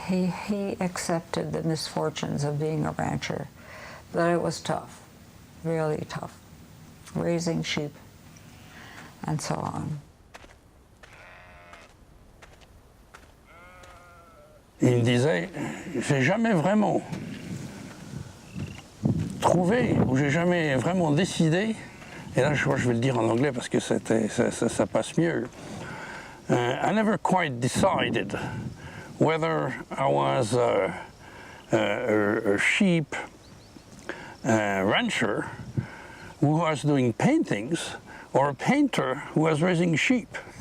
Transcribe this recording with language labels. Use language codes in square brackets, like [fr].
[en] He accepted the misfortunes of being a rancher, but it was tough, really tough, raising sheep and so on. [fr] Il me disait, j'ai jamais vraiment trouvé, ou j'ai jamais vraiment décidé. Et là, je crois que je vais le dire en anglais parce que ça passe mieux. [en] I never quite decided whether I was a sheep rancher who was doing paintings or a painter who was raising sheep.